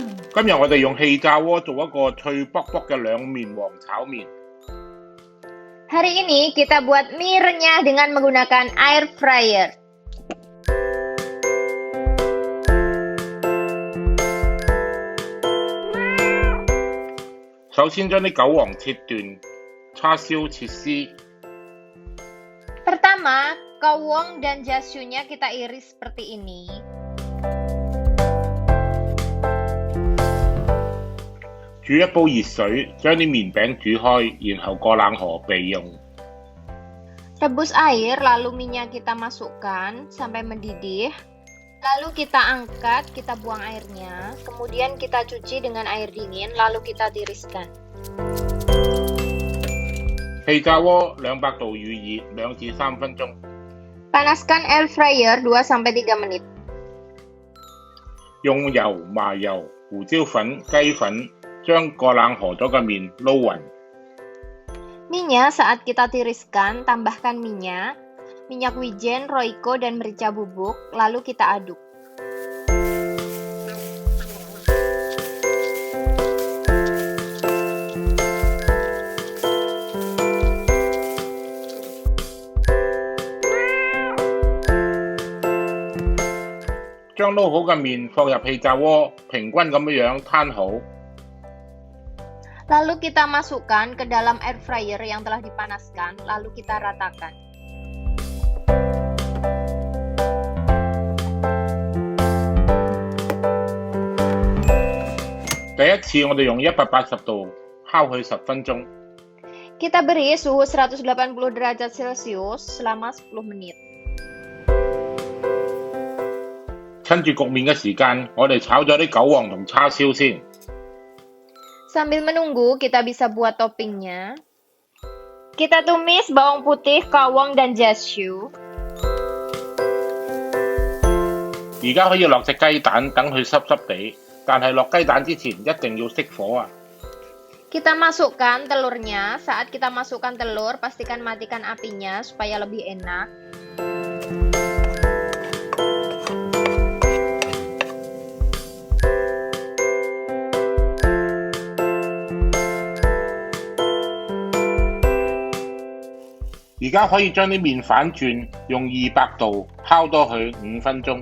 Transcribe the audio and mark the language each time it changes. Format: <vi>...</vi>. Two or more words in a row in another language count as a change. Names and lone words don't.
<yue>今日我哋用氣炸鍋做一個脆卜卜嘅兩面黃炒麵。</yue> <id>Hari ini kita buat mie renyah dengan menggunakan</id> <en>air fryer.</en> <yue>首先將啲韭黃切段，叉燒切絲。</yue> <id>Pertama, kawong dan jashunya kita iris seperti ini.</id> <yue>煮一煲熱水，將啲麵餅煮開，然後過冷河備用。</yue> <id>Rebus air, lalu minyak kita masukkan sampai mendidih. Lalu kita angkat, kita buang airnya. Kemudian kita cuci dengan air dingin, lalu kita tiriskan.</id> <yue>氣炸鍋200度預熱2至3分鐘。</yue> <id>Panaskan</id> <en>air fryer</en> <id>2-3 menit.</id> <yue>用油、麻油、胡椒粉、雞粉將過冷河咗嘅麵撈勻。</yue> <id>Minyak saat kita tiriskan, tambahkan minyak wijen, roiko, dan merica bubuk, lalu kita aduk.</id> <yue>Lalu 將撈好嘅麵放入氣炸鍋，平均咁樣攤好。</yue> <id>Lalu kita masukkan ke dalam</id> <en>air fryer</en> <id>yang telah dipanaskan, lalu kita ratakan.</id> <yue>Pertama 我哋用180度烤佢10分鐘。</yue> <id>Kita beri suhu 180 derajat Celcius selama 10 menit.</id> <yue>趁住焗麵嘅時間，我哋炒咗啲韭黃同叉燒先。</yue> <id>Sambil menunggu, kita bisa buat toppingnya. Kita tumis bawang putih, kawong, dan jashu.</id> <yue>而家可以落隻雞蛋，等佢濕濕地，但係落雞蛋之前一定要熄火啊！</yue> <id>Kita masukkan telurnya. Saat kita masukkan telur, pastikan matikan apinya supaya lebih enak.</id> <yue>而家可以將啲麵反轉，用200度烤多佢5分鐘。</yue>